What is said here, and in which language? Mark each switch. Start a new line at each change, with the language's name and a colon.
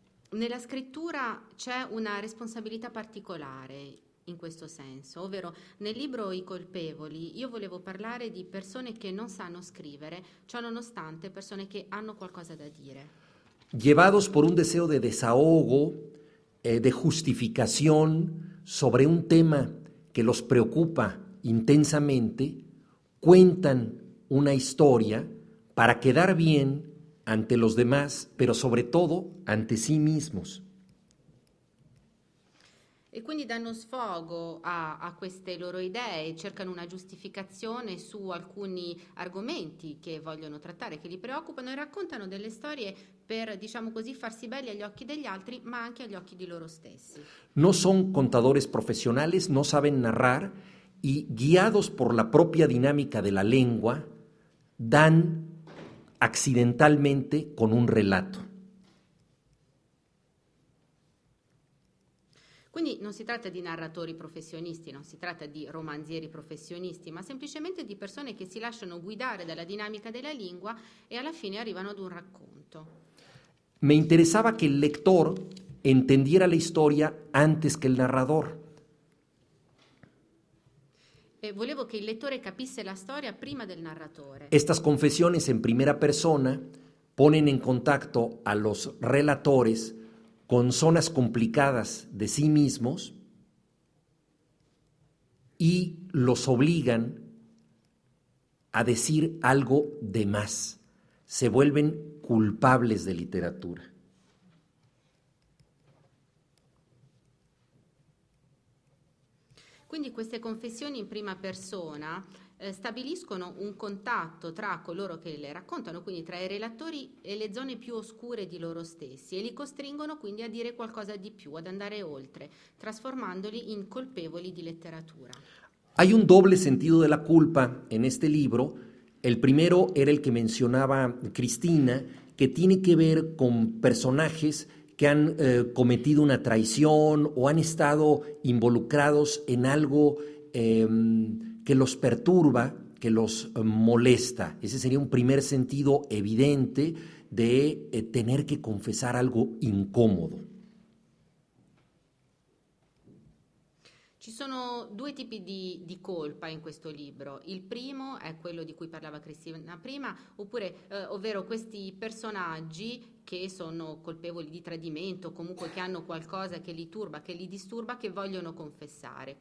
Italian: Nella scrittura c'è una responsabilità particolare in questo senso, ovvero nel libro I colpevoli io volevo parlare di persone che non sanno scrivere, ciò nonostante persone che hanno qualcosa da dire.
Spanish: Llevados por un deseo de desahogo, de justificación sobre un tema que los preocupa intensamente, cuentan una historia para quedar bien ante los demás, pero sobre todo ante sí mismos.
Italian: E quindi danno sfogo a queste loro idee, cercano una giustificazione su alcuni argomenti che vogliono trattare, che li preoccupano, e raccontano delle storie per, diciamo così, farsi belli agli occhi degli altri, ma anche agli occhi di loro stessi.
Spanish: No son contadores profesionales, no saben narrar y guiados por la propia dinámica de la lengua, dan accidentalmente con un relato.
Italian: Quindi non si tratta di narratori professionisti, non si tratta di romanzieri professionisti, ma semplicemente di persone che si lasciano guidare dalla dinamica della lingua e alla fine arrivano ad un racconto.
Spanish: Me interesaba que el lector entendiera la historia antes que el narrador.
Italian: E volevo che il lettore capisse la storia prima del narratore.
Spanish: Estas confesiones en primera persona ponen en contacto a los relatores con zonas complicadas de sí mismos y los obligan a decir algo de más. Se vuelven culpables de literatura.
Italian: Quindi queste confessioni in prima persona stabiliscono un contatto tra coloro che le raccontano, quindi tra i relatori e le zone più oscure di loro stessi, e li costringono quindi a dire qualcosa di più, ad andare oltre, trasformandoli in colpevoli di letteratura.
Spanish: Hay un doble sentido de la culpa en este libro. El primero era el que mencionaba Cristina, que tiene que ver con personajes que han cometido una traición o han estado involucrados en algo que los perturba, que los molesta. Ese sería un primer sentido evidente de tener que confesar algo incómodo.
Italian: Ci sono due tipi di colpa in questo libro. Il primo è quello di cui parlava Cristina prima, ovvero questi personaggi che sono colpevoli di tradimento, comunque che hanno qualcosa che li turba, che li disturba, che vogliono confessare.